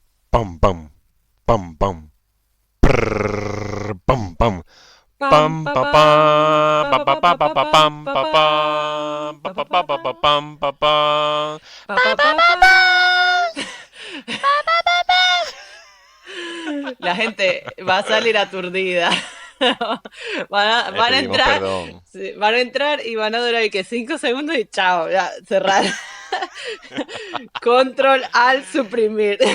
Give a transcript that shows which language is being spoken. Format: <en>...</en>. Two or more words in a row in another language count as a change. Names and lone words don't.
<es>Pam, pam, pam, pam. Prrr, pam, pam. Pam, Pam, pa, pa, pam, pam, pa, pa, pa, pa, pa, pa, pa, pa, pa, pa, pam, pam, pa, pa, pam, pam, pa, pa, pa, pa, pa, pa, pa, pa, pam, pam, pa, pam. pa, pa, pa, pam. La gente va a salir aturdida. Les Van a pedimos entrar, perdón. sí, van a entrar y van a durar y que 5 segundos y chao, ya, cerrar. Control al suprimir.</es>